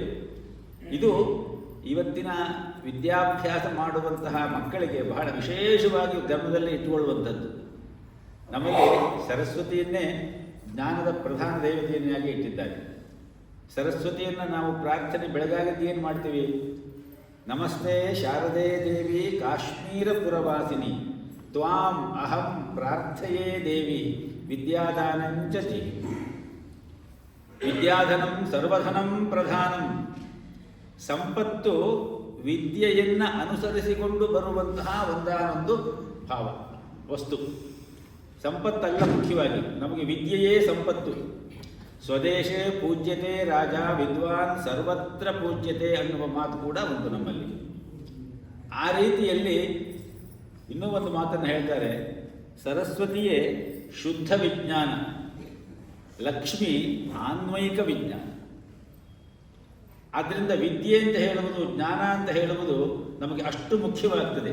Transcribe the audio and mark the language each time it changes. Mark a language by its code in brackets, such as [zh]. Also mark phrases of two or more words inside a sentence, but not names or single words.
[kn] ಇದು ಇವತ್ತಿನ ವಿದ್ಯಾಭ್ಯಾಸ ಮಾಡುವಂತಹ ಮಕ್ಕಳಿಗೆ ಬಹಳ ವಿಶೇಷವಾಗಿ ಗಮನದಲ್ಲಿ ಇಟ್ಟುಕೊಳ್ಳುವಂಥದ್ದು. ನಮಗೆ ಸರಸ್ವತಿಯನ್ನೇ ಜ್ಞಾನದ ಪ್ರಧಾನ ದೇವತೆಯನ್ನಾಗಿ ಇಟ್ಟಿದ್ದಾರೆ. ಸರಸ್ವತಿಯನ್ನು ನಾವು ಪ್ರಾರ್ಥನೆ ಬೆಳಗಾಗಿದ್ದು ಏನು ಮಾಡ್ತೀವಿ? [sa] ನಮಸ್ತೆ ಶಾರದೆ ದೇವಿ ಕಾಶ್ಮೀರ ಪುರವಾಸಿನಿ ತ್ವಾಂ ಅಹಂ ಪ್ರಾರ್ಥಯೇ ದೇವಿ ವಿದ್ಯಾದಾನಂಚ ಜೀವಿ. ವಿದ್ಯಾಧನಂ ಸರ್ವಧನಂ ಪ್ರಧಾನಂ. [kn] ಸಂಪತ್ತು ವಿದ್ಯೆಯನ್ನು ಅನುಸರಿಸಿಕೊಂಡು ಬರುವಂತಹ ಒಂದಾನೊಂದು ಭಾವ, ವಸ್ತು. ಸಂಪತ್ತಲ್ಲ ಮುಖ್ಯವಾಗಿ, ನಮಗೆ ವಿದ್ಯೆಯೇ ಸಂಪತ್ತು. [sa] ಸ್ವದೇಶೇ ಪೂಜ್ಯತೆ ರಾಜ ವಿದ್ವಾನ್ ಸರ್ವತ್ರ ಪೂಜ್ಯತೆ [kn] ಅನ್ನುವ ಮಾತು ಕೂಡ ಒಂದು ನಮ್ಮಲ್ಲಿ. ಆ ರೀತಿಯಲ್ಲಿ ಇನ್ನೂ ಒಂದು ಮಾತನ್ನು ಹೇಳ್ತಾರೆ, ಸರಸ್ವತಿಯೇ ಶುದ್ಧ ವಿಜ್ಞಾನ, ಲಕ್ಷ್ಮಿ ಆನ್ವಯಿಕ ವಿಜ್ಞಾನ. ಆದ್ದರಿಂದ ವಿದ್ಯೆ ಅಂತ ಹೇಳುವುದು, ಜ್ಞಾನ ಅಂತ ಹೇಳುವುದು ನಮಗೆ ಅಷ್ಟು ಮುಖ್ಯವಾಗ್ತದೆ.